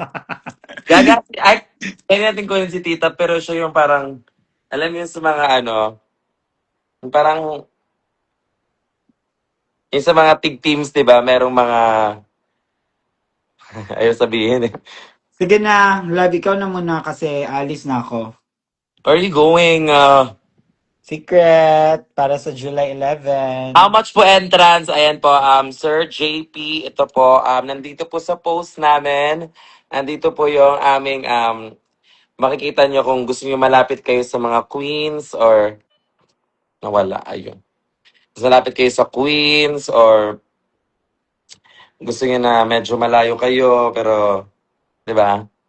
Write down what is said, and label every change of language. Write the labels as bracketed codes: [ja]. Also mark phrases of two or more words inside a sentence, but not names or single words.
[tl] Kaya natin kunin si Tita, pero siya yung parang, alam mo yung sa mga yung parang, yung sa mga teams, di ba, merong mga, ayaw sabihin eh. Sige na, live ikaw na muna kasi alis na ako. [en] Where are you going? [tl] Secret para sa July [en] How 11. much po entrance? [tl] Ayan po, Sir JP, ito po, nandito po sa post namin. Nandito po yung aming, makikita nyo kung gusto nyo malapit kayo sa mga queens or nawala, ayun. Gusto malapit kayo sa queens or gusto nyo na medyo malayo kayo, pero, di ba?